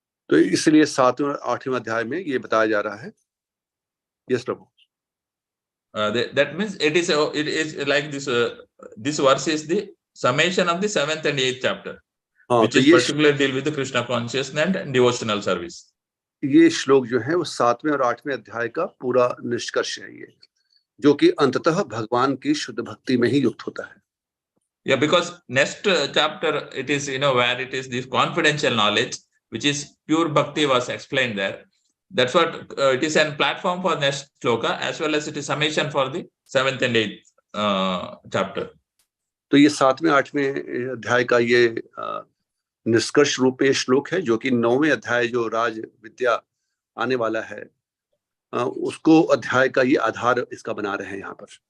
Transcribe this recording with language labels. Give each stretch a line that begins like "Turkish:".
Hindi: तो इसलिए 7वें और 8वें अध्याय में ये बताया जा रहा है.
English: Yes Prabhu. That means it is like this. This verse is the summation of the 7th and 8th chapter, which is particularly deal with the Krishna consciousness and devotional service.
Hindi: ये श्लोक जो है वो 7वें और 8वें अध्याय का पूरा निष्कर्ष है, ये जो कि अंततः भगवान की शुद्ध भक्ति में ही युक्त होता है.
English: Yeah, because next chapter it is where it is this confidential knowledge, which is pure bhakti was explained there. That's what it is a platform for next shloka, as well as it is summation for the 7th and 8th chapter.
Hindi: तो ये 7वें 8वें अध्याय का ये निष्कर्ष रूप में श्लोक है, जो कि 9वें अध्याय जो राज विद्या आने वाला है, उसको अध्याय का ये आधार इसका बना रहे हैं यहाँ पर.